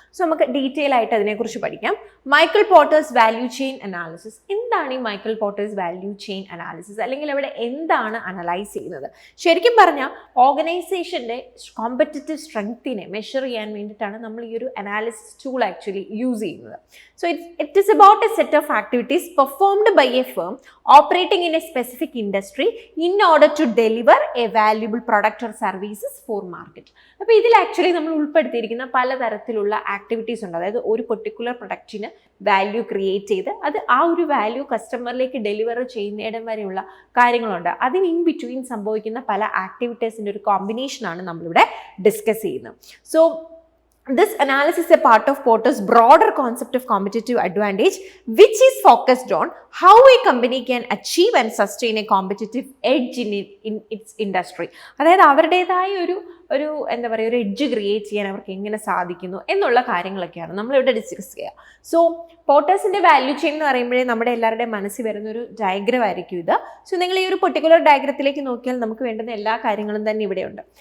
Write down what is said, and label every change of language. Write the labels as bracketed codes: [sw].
[ml] So നമുക്ക് detail ആയിട്ട് അതിനെക്കുറിച്ച് പഠിക്കാം. Michael Porter's value chain analysis, എന്താണ് ഈ Michael Porter's value chain analysis, അല്ലെങ്കിൽ അവിടെ എന്താണ് അനലൈസ് ചെയ്യുന്നത്? ശരിക്കും പറഞ്ഞാൽ ഓർഗനൈസേഷൻ്റെ കോമ്പറ്റിറ്റീവ് സ്ട്രെങ്ത്തിനെ മെഷർ ചെയ്യാൻ വേണ്ടിയിട്ടാണ് നമ്മൾ ഈ ഒരു അനാലിസിസ് ടൂൾ ആക്ച്വലി യൂസ് ചെയ്യുന്നത്. [en] So it is about a set of activities performed by a firm operating in a specific industry in order to deliver a valuable product or services for market. [ml] അപ്പോൾ ഇതിൽ actually നമ്മൾ ഉൾപ്പെടുത്തിയിരിക്കുന്ന പലതരത്തിലുള്ള activities ഉണ്ട്. അതായത് ഒരു particular പ്രൊഡക്റ്റിന് value create ചെയ്ത് അത് ആ ഒരു വാല്യൂ കസ്റ്റമറിലേക്ക് ഡെലിവർ ചെയ്യുന്നിടം വരെയുള്ള കാര്യങ്ങളുണ്ട്. അതിന് ഇൻ ബിറ്റ്വീൻ സംഭവിക്കുന്ന പല ആക്ടിവിറ്റീസിൻ്റെ ഒരു കോമ്പിനേഷനാണ് നമ്മളിവിടെ ഡിസ്കസ് ചെയ്യുന്നത്. [en] So this analysis is a part of Porter's broader concept of competitive advantage, which is focused on how a company can achieve and sustain a competitive edge in its industry. [ml] അതായത് അവരുടേതായ ഒരു എന്താ പറയുക, ഒരു edge create ചെയ്യാൻ അവർക്ക് എങ്ങനെ സാധിക്കുന്നു എന്നുള്ള കാര്യങ്ങളൊക്കെയാണ് നമ്മളിവിടെ ഡിസ്കസ് ചെയ്യുക. സോ പോർട്ടേഴ്സിൻ്റെ വാല്യൂ ചെയിൻ എന്ന് പറയുമ്പോഴേ നമ്മുടെ എല്ലാവരുടെയും മനസ്സിൽ വരുന്ന ഒരു ഡയഗ്രം ആയിരിക്കും ഇത്. സോ നിങ്ങൾ ഈ ഒരു പെർട്ടിക്കുലർ ഡയഗ്രത്തിലേക്ക് നോക്കിയാൽ നമുക്ക് വേണ്ടുന്ന എല്ലാ കാര്യങ്ങളും തന്നെ ഇവിടെയുണ്ട്.